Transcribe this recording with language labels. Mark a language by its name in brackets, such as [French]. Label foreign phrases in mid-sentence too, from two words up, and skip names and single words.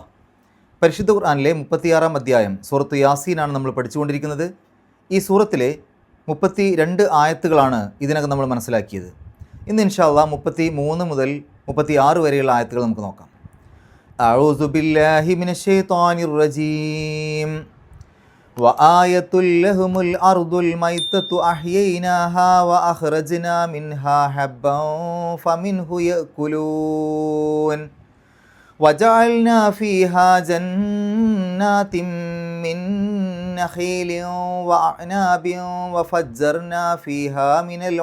[Malayalam] പരിശുദ്ധ ഖുർആനിലെ 36-ാം അധ്യായം സൂറത്ത് യാസീനാണ് നമ്മൾ പഠിച്ചുകൊണ്ടിരിക്കുന്നത്. ഈ സൂറത്തിലെ 32 ആയത്തുകളാണ് ഇതിനകം നമ്മൾ മനസ്സിലാക്കിയത്. ഇന്ന് [Arabic] إن شاء الله [Malayalam] 33 മുതൽ 36 വരെയുള്ള ആയത്തുകൾ നമുക്ക് നോക്കാം. [Arabic] أعوذ بالله من الشيطان الرجيم. وآية لهم الأرض الميتة أحييناها وأخرجنا منها حبا فمنه يأكلون وجعلنا فيها جنات من نخيل وأعناب وفجرنا فيها من